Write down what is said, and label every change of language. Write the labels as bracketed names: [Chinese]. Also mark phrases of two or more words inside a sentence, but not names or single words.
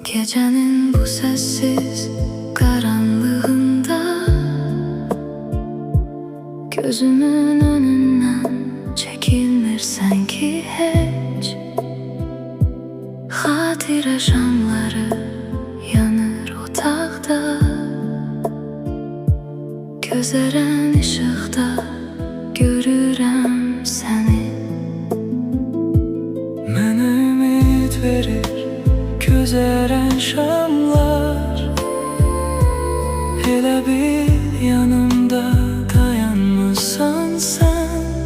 [Turkish] Gecenin bu sessiz karanlığında gözümün önünden çekilmir sanki hiç. [Azerbaijani] Hatire şamları yanır otaqda, gözeren ışıqda görürəm səni. Mənə ümid verir gözeren şamlar, elə bil yanımda dayanmısan sen.